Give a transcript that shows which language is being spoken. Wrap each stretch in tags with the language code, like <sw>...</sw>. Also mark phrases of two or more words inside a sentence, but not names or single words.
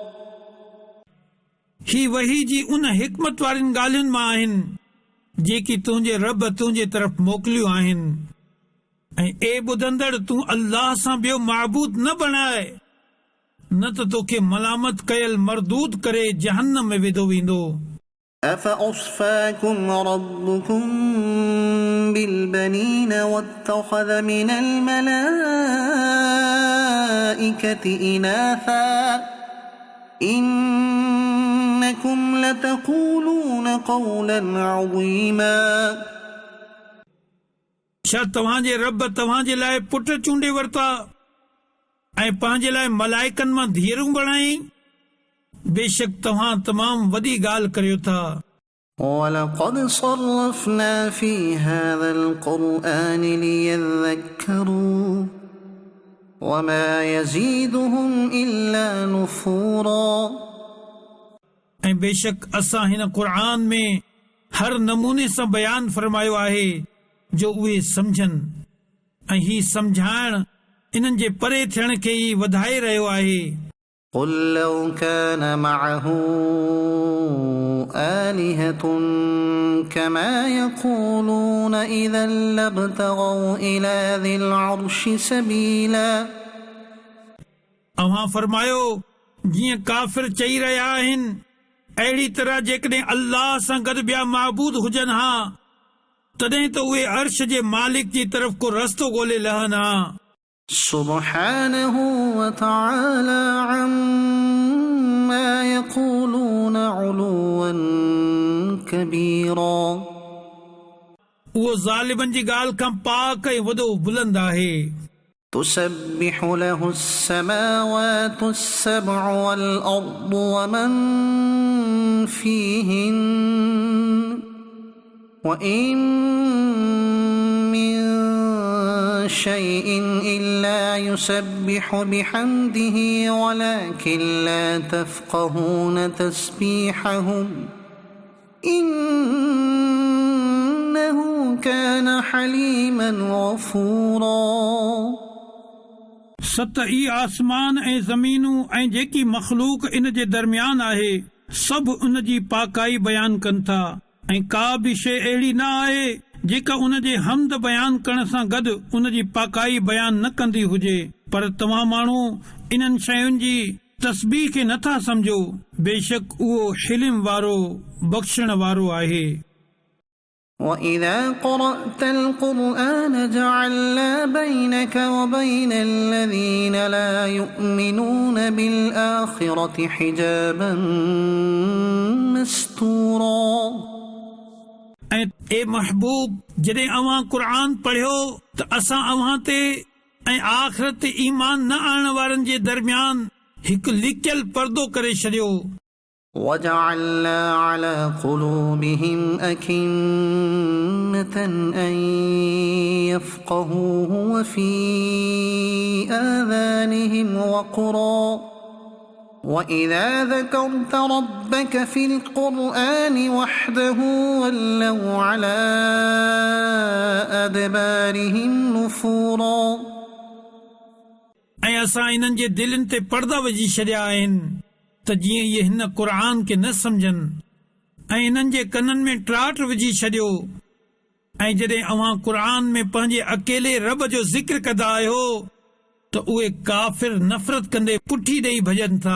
<sd>ही वही जी उन हिकमत वारियुनि ॻाल्हियुनि मां आहिनि जेकी तुंहिंजे रब तुंहिंजे तरफ़ मोकिलियूं आहिनि ऐं ए ॿुधंदड़ तूं अल्लाह सां ॿियो महबूद न बणाए न त तोखे मलामत कयल मरदूद करे जहन्नम में विधो वेंदो</sd> <ar>أفأصفاكم ربكم بالبنين واتخذ من الملائكة إناثا إنكم لتقولون قولا عظيما</ar> <sd>छा तव्हांजे रब तव्हांजे लाइ पुट चूंडे वरिता ऐं पंहिंजे लाइ मलाइकनि मां धीअरूं बणाई बेशक तव्हां तमामु वॾी ॻाल्हि करियो था</sd> <ar>ولقد صرفنا في هذا القرآن ليذكروا وما يزيدهم إلا نفورا</ar> <sd>ऐं बेशक असां हिन क़ुर में हर नमूने सां बयानु फरमायो आहे जो उहे सम्झनि ऐं ही सम्झाइण इन्हनि जे परे थियण खे ई वधाए रहियो आहे</sd> <ar>قل لو كان معه آلهة كما يقولون إذا لابتغوا إلى ذي العرش سبيلا</ar> <sd>अव्हां फरमायो जीअं काफ़िर चई रहिया आहिनि अहिड़ी तरह जेकॾहिं अल्लाह सां गॾु ॿिया महबूद हुजनि हा तॾहिं त उहे अर्श जे मालिक जी तरफ़ को रस्तो ॻोल्हे लहनि हा</sd> <ar>سبحانه وتعالى عما يقولون علوا كبيرا</ar> <sd>उहो ज़ालिमनि जी ॻाल्हि खां पाक ऐं वॾो बुलंद आहे</sd> <ar>تسبح له السماوات السبع والأرض ومن فيهن وإن من شيء إلا يسبح بحمده ولكن لا تفقهون تسبيحهم إنه كان حليما غفورا</ar> <sd>सत ई आसमान ऐं ज़मीनूं ऐं जेकी मख़लूक इन जे दरमियान आहे सभु उन जी पाकाई बयानु कनि था ऐं का बि शइ अहिड़ी न आहे जेका उन जे हमद बयानु करण सां गॾु उन जी पाकाई बयानु न कंदी हुजे पर तव्हां माण्हू इन्हनि शयुनि जी तस्बीह खे नथा सम्झो बेशक उहो हिलिम वारो बख़्शण वारो आहे</sd> <ar>وَإِذَا قَرَأْتَ الْقُرْآنَ جَعَلْنَا بَيْنَكَ وَبَيْنَ الَّذِينَ لَا يُؤْمِنُونَ بِالْآخِرَةِ حِجَابًا مَسْتُورًا</ar> <sd>ऐं ए महबूब जॾहिं अव्हां क़ुर पढ़ियो त असां अव्हां ते ऐं आख़िरत ते ईमान न आणण वारनि जे दरमियान हिकु लिकियल पर्दो करे छॾियो</sd> <ar>وَجَعَلْنَا عَلَى قُلُوبِهِمْ أَكِنَّةً أَن يَفْقَهُوهُ وَفِي آذَانِهِمْ وَقْرًا وَإِذَا ذَكَرْتَ رَبَّكَ فِي الْقُرْآنِ وَحْدَهُ وَلَّوْا عَلَى أَدْبَارِهِمْ نُفُورًا</ar> <sd>ऐं असां इन्हनि जे दिलनि ते पर्दा विझी छॾिया आहिनि त जीअं इहे हिन क़ुर खे न सम्झनि ऐं इन्हनि जे कननि में त्राट विझी छॾियो ऐं जॾहिं अव्हां क़ुर में पंहिंजे अकेले रब जो ज़िक्र कंदा आहियो त उहे काफ़िर नफ़रत कंदे पुठी ॾेई भॼनि था।</sd>